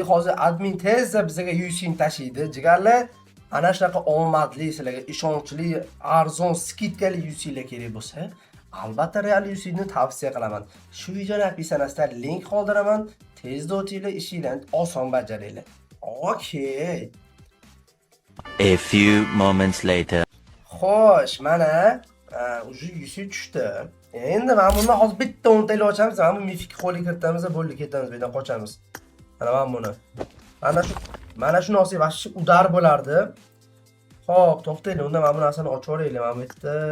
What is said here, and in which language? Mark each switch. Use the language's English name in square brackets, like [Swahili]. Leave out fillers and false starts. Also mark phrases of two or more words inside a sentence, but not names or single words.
[Uzbek] Hozir admin tezda bizga UC'ni tashiydi. Jigarlar, ana shunaqa omadli, sizlarga ishonchli, arzon, skidkali UC'lar kerak bo'lsa, albatta real UC'ni tavsiya qilaman. Shu videoni opisiyanasida link qoldiraman. Tezda o'tinglar, ishinglarni oson bajaringlar. [English] Okay. A few moments later. [Uzbek] Xo'sh, mana уже UC tushdi. Endi men buni hozir bitta 10 tl ochamiz, mana bu mifik qo'lga kiritamiz, bo'ldi, ketamiz, bu yerdan qochamiz. Mana men buni. Mana shu narsa [Russian] вообще удар [Uzbek] bo'lardi. Xo'p, to'xtaylik, unda men bu narsani ochib o'raylik, mana bu yerda.